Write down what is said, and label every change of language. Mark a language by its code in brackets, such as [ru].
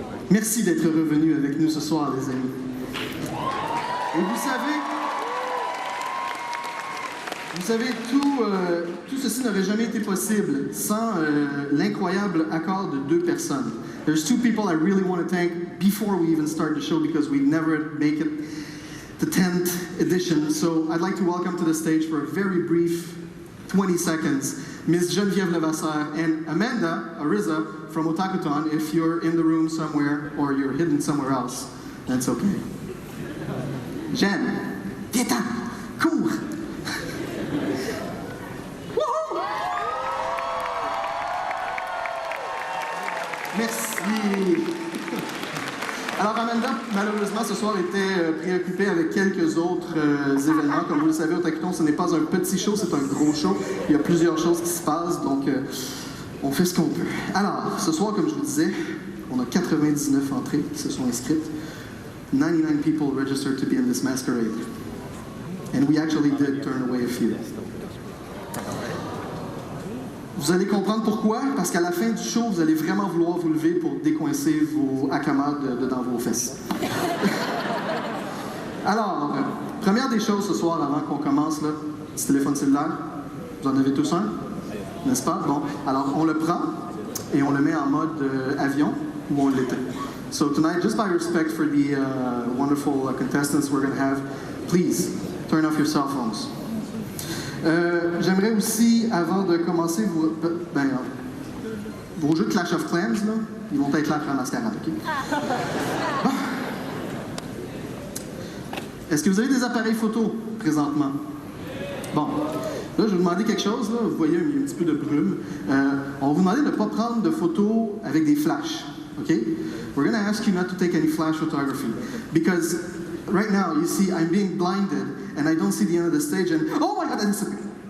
[fr] Merci d'être revenus avec nous ce soir, les amis. Et vous savez, tout ceci n'aurait jamais été possible sans l'incroyable accord de deux personnes. [en] There's two people I really want to thank before we even start the show because we'd never make it the 10th edition. So I'd like to welcome to the stage for a very brief 20 seconds, Ms. Geneviève Levasseur and Amanda Ariza from Otakuton, if you're in the room somewhere or you're hidden somewhere else, that's okay. [fr] Jeanne, viens-t'en, cours! Merci. Alors Amanda, malheureusement, ce soir était préoccupée avec quelques autres événements. Comme vous le savez, Otakuton, ce n'est pas un petit show, c'est un gros show. Il y a plusieurs choses qui se passent, donc on fait ce qu'on peut. Alors, ce soir, comme je vous disais, on a 99 entrées qui se sont inscrites. [en] 99 people registered to be in this masquerade. And we actually did turn away a few. [fr] Vous allez comprendre pourquoi, parce qu'à la fin du show, vous allez vraiment vouloir vous lever pour décoincer vos hakamas dans vos fesses. Alors, première des choses ce soir, avant qu'on commence, là, petit téléphone cellulaire. Vous en avez tous un, n'est-ce pas? Bon, alors on le prend et on le met en mode avion où on l'était. [en] So tonight, just by respect for the wonderful contestants we're going to have, please turn off your cell phones. [fr] J'aimerais aussi, avant de commencer, vos jeux de Clash of Clans, là, ils vont être là après la mascarade, OK? Bon. Est-ce que vous avez des appareils photo présentement? Bon. Là, je vais vous demander quelque chose, là. Vous voyez, il y a un petit peu de brume. On va vous demander de ne pas prendre de photos avec des flashs, OK? [en] We're going to ask you not to take any flash photography. Because right now, you see, I'm being blinded, and I don't see the end of the stage, and oh my God, that disappeared.